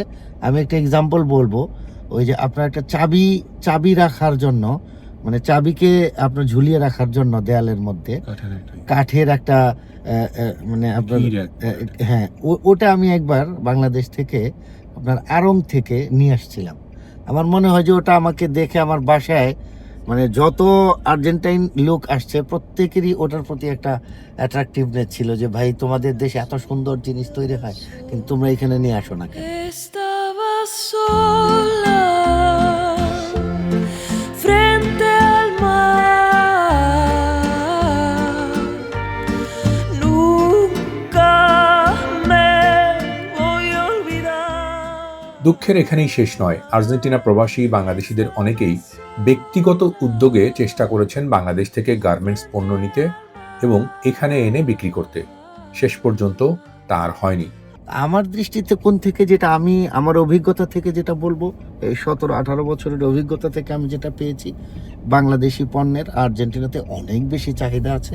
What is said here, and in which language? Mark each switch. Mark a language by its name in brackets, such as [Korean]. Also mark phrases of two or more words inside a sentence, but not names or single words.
[Bangla] আমি একটা এক্সাম্পল বলবো, ওই যে আপনার একটা চাবি রাখার জন্য, মানে চাবিকে আপনার ঝুলিয়ে রাখার জন্য দেয়ালের মধ্যে কাঠের একটা মানে আপনার হ্যাঁ, ওটা আমি একবার বাংলাদেশ থেকে আপনার আড়ং থেকে নিয়ে আসছিলাম। আমার মনে হয় যে ওটা আমাকে দেখে আমার বাসায় মানে যত আর্জেন্টাইন লোক আসছে প্রত্যেকেরই ওটার প্রতি একটা অ্যাট্রাকটিভনেস ছিল, যে ভাই তোমাদের দেশে এত সুন্দর জিনিস তৈরি হয় কিন্তু তোমরা এখানে নিয়ে আসো না কেন? [Spanish] Estaba sola frente al mar. Nunca me voy a olvidar. [Bangla] দুঃখের এখানেই শেষ নয়। আর্জেন্টিনা প্রবাসী বাংলাদেশিদের অনেকেই ব্যক্তিগত উদ্যোগে চেষ্টা করেছেন বাংলাদেশ থেকে গার্মেন্টস পণ্য নিতে এবং এখানে এনে বিক্রি করতে। শেষ পর্যন্ত তা আর হয়নি। আমার দৃষ্টিতে কোন থেকে, যেটা আমি আমার অভিজ্ঞতা থেকে যেটা বলবো, এই 17-18 বছরের অভিজ্ঞতা থেকে আমি যেটা পেয়েছি, বাংলাদেশি পণ্যের আর্জেন্টিনাতে অনেক বেশি চাহিদা আছে।